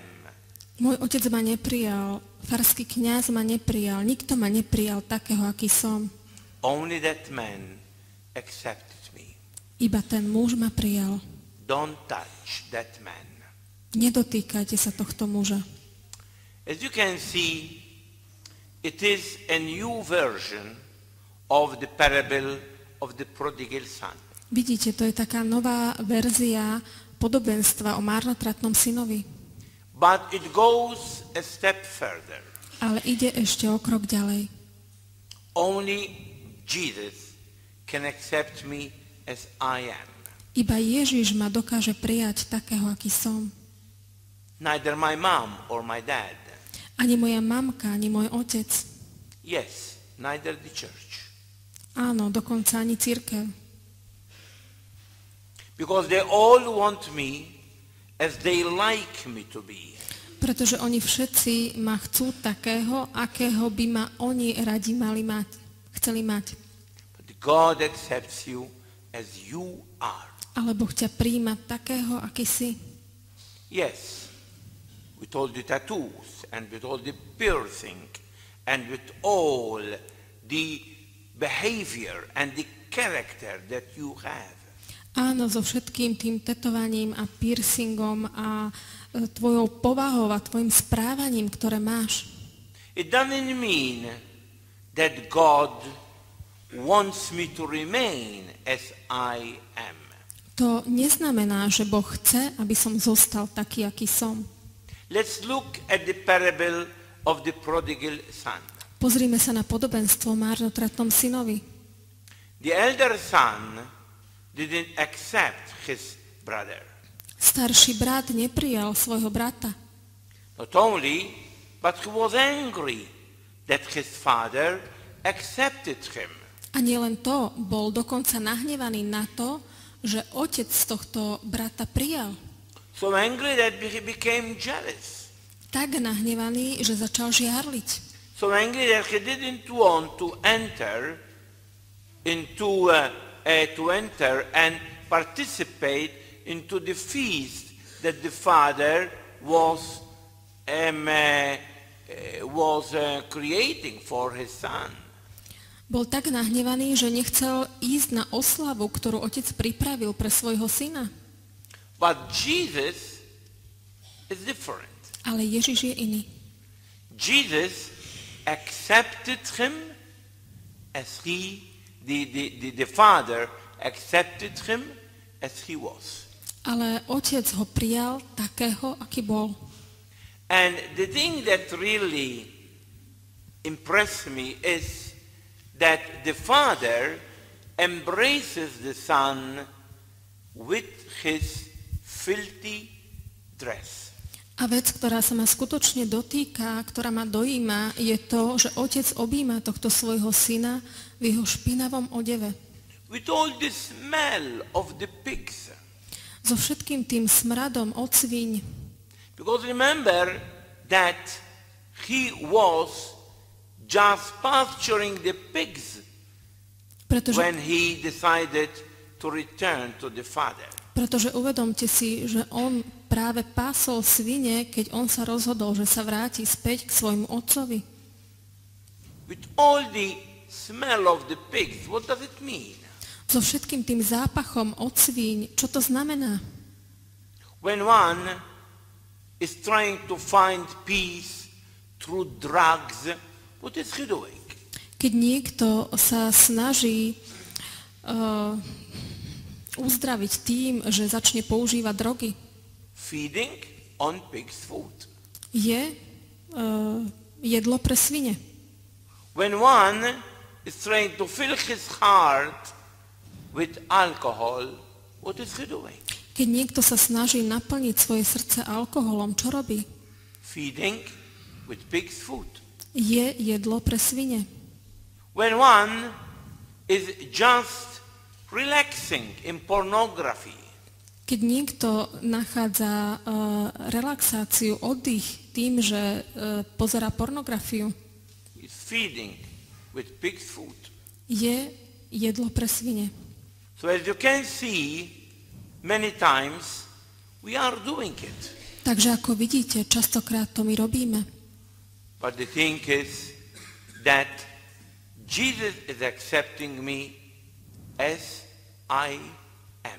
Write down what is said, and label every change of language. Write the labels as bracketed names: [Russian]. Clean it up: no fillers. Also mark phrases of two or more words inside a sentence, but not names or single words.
[Slovak] Môj otec ma neprijal, farský kňaz ma neprijal, nikto ma neprijal takého, aký som. [English] Only that man accepted me. [Slovak] Iba ten muž ma prijal. [English] Don't touch that man. [Slovak] Nedotýkajte sa tohto muža. [English] As you can see, it is a new version of the parable of the prodigal son. [Slovak] Vidíte, to je taká nová verzia podobenstva o márnotratnom synovi. [English] But it goes a step further. [Slovak] Ale ide ešte o krok ďalej. [English] Only Jesus can accept me as I am. [Slovak] Iba Ježiš ma dokáže prijať takého, aký som. [English] Neither my mom or my dad. [Slovak] Ani moja mamka, ani môj otec. [English] Yes, neither the church. [Slovak] Áno, dokonca ani cirkev. [English] Because they all want me as they like me to be. [Slovak] Pretože oni všetci ma chcú takého, akého by ma oni radi mali mať, chceli mať. [English] But God accepts you as you are. [Slovak] Ale Boh ťa prijíma takého, aký si. [English] Yes, with all the tattoos and with all the piercing and with all the behavior and the character that you have. [Slovak] Áno, so všetkým tým tetovaním a piercingom a tvojou povahou a tvojim správaním, ktoré máš. [English] It doesn't mean that God wants me to remain as I am. [Slovak] To neznamená, že Boh chce, aby som zostal taký, aký som. [English] Let's look at the parable of the prodigal son. [Slovak] Pozrime sa na podobenstvo o márnotratnom synovi. [English] The elder son didn't accept his brother. [Slovak] Starší brat neprijal svojho brata. [English] Not only, but he was angry that his father accepted him. [Slovak] A nielen to, bol dokonca nahnevaný na to, že otec tohto brata prijal. [English] So angry that he became jealous. [Slovak] Tak nahnevaný, že začal žiarliť. [English] So angry that he didn't want to enter and participate into the feast that the father was creating for his son. [Slovak] Bol tak nahnevaný, že nechcel ísť na oslavu, ktorú otec pripravil pre svojho syna. [English] But Jesus is different. [Slovak] Ale Ježiš je iný. [English] Jesus accepted him as the father accepted him as he was. [Slovak] Ale otec ho prijal takého, aký bol. [English] And the thing that really impressed me is that the father embraces the son with his filthy dress. [Slovak] A vec, ktorá sa ma skutočne dotýka, ktorá ma dojíma, je to, že otec objíma tohto svojho syna v jeho špinavom odeve. [English] With all the smell of the pigs. [Slovak] So všetkým tým smradom od svíň. [English] Because remember that he was just pasturing the pigs when he decided to return to the father. [Slovak] Pretože uvedomte si, že on práve pásol svine, keď on sa rozhodol, že sa vráti späť k svojmu otcovi. [English] With all the smell of the pigs, what does it mean? [Slovak] So všetkým tým zápachom od svíň, čo to znamená? [English] When one is trying to find peace through drugs, what is he doing? [Slovak] Keď niekto sa snaží uzdraviť tým, že začne používať drogy, [English] Feeding on pig's food. [Slovak] je jedlo pre svine. [English] When one is trying to fill his heart with alcohol, what is he doing? [Slovak] Keď niekto sa snaží naplniť svoje srdce alkoholom, čo robí? [English] Feeding with pig's food. [Slovak] Je jedlo pre svine. [English] When one is just relaxing in pornography, [Slovak] Keď niekto nachádza relaxáciu, oddych tým, že pozerá pornografiu, [English] is feeding with pig's food. [Slovak] je jedlo pre svine. [English] So as you can see, many times we are doing it. [Slovak] Takže ako vidíte, častokrát to my robíme. [English] But the thing is that Jesus is accepting me as I am.